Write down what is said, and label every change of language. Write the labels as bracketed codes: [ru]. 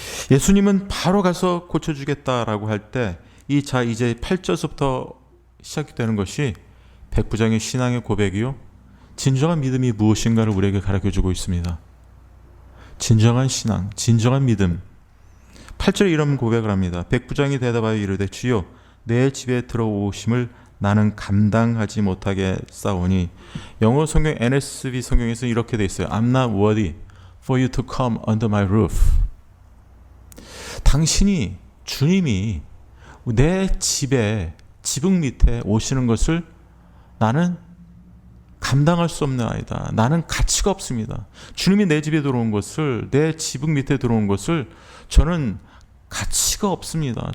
[ko] 예수님은 바로 가서 고쳐주겠다라고 할 때 이제 8절부터 시작되는 것이 백부장의 신앙의 고백이요, 진정한 믿음이 무엇인가를 우리에게 가르쳐주고 있습니다. 진정한 신앙, 진정한 믿음. 8절에 이런 고백을 합니다. 백부장이 대답하여 이르되 주여 내 집에 들어오심을 나는 감당하지 못하게 싸우니, 영어 성경 NSV 성경에서 이렇게 돼 있어요. [en] I'm not worthy for you to come under my roof. [ko] 당신이, 주님이 내 집에, 지붕 밑에 오시는 것을 나는 감당할 수 없는 아이다. 나는 가치가 없습니다. 주님이 내 집에 들어온 것을, 내 지붕 밑에 들어온 것을 저는 가치가 없습니다.